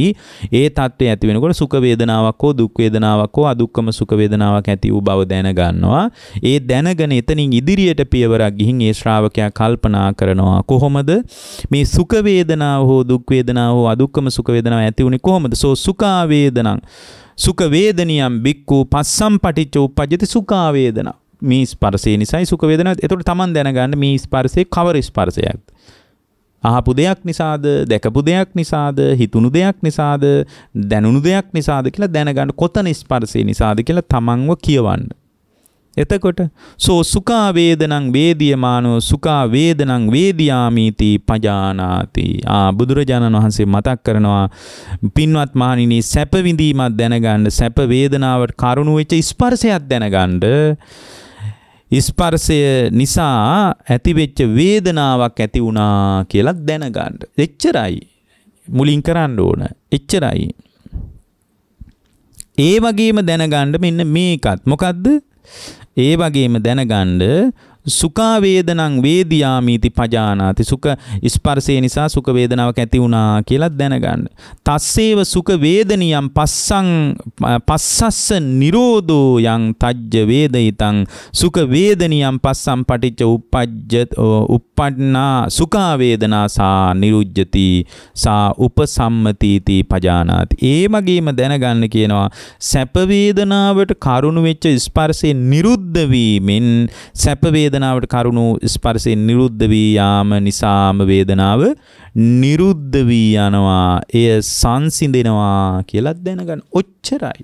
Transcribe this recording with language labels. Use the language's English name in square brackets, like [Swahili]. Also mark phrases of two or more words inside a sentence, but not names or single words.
[Sinhala] ඒ තත්වය ඇති වෙනකොට සුඛ වේදනාවක් හෝ දුක් වේදනාවක් හෝ අදුක්කම සුඛ වේදනාවක් ඇති වූ බව දැනගන්නවා. ඒ දැනගෙන එතනින් ඉදිරියට පියවරක් ගිහින් ඒ ශ්‍රාවකයා කල්පනා කරනවා කොහොමද මේ සුඛ වේදනාව හෝ දුක් වේදනාව හෝ අදුක්කම සුඛ වේදනාව ඇති වුනේ කොහොමද? [Pali] සුඛා වේදනං සුඛ වේදනියම් බික්කු පස්සම් පටිච්ච උප්පජ්ජති සුඛා වේදනා. [Sinhala] මේ ස්පර්ශය නිසායි සුඛ වේදනාව. එතකොට Taman දැනගන්න මේ ස්පර්ශේ කවර ස්පර්ශයක්ද? අහපු දෙයක් නිසාද, දැකපු දෙයක් නිසාද, හිතුණු දෙයක් නිසාද, දැනුණු දෙයක් නිසාද කියලා දැනගන්න. කොතන ස්පර්ශය නිසාද කියලා Tamanව කියවන්න. [Pali] එතකොට සුඛා වේදනං වේදියමානෝ සුඛා වේදනං වේදියාමිති පජානාති. [Sinhala] බුදුරජාණන් වහන්සේ මතක් කරනවා පින්වත් මහණෙනි සැප විඳීමක් දැනගන්න, සැප වේදනාවට කරුණු වෙච්ච ස්පර්ශයක් දැනගන්න. ස්පර්ශය නිසා ඇතිවෙච්ච වේදනාවක් ඇති වුණා කියලා දැනගන්න. එච්චරයි මුලින් කරන්න ඕන. එච්චරයි. ඒ වගේම දැනගන්න මෙන්න මේකත් මොකද්ද? ඒ වගේම දැනගන්න [Pali] සුඛා වේදනං වේදියාමීති පජානාති. [Sinhala] සුඛ ස්පර්ශය නිසා සුඛ වේදනාවක් ඇති වුණා කියලා දැනගන්න. [Pali] තස්සේව සුඛ වේදනියම් පස්සස්ස නිරෝධෝ යං තජ්ජ වේදිතං සුඛ වේදනියම් පස්සම් පටිච්ච උප්පන්නා සුඛා වේදනා සා නිරුජ්ජති සා උපසම්මතිති පජානාති. [Sinhala] ඒ වගේම දැනගන්න කියනවා සැප වේදනාවට කරුණු වෙච්ච ස්පර්ශේ නිරුද්ධ වීමෙන් සැප වේදනාවට කරුණු ස්පර්ශයෙන් නිරුද්ධ වී යාම නිසාම වේදනාව නිරුද්ධ වී යනවා. එය සංසිඳෙනවා කියලා දැනගන්න. ඔච්චරයි.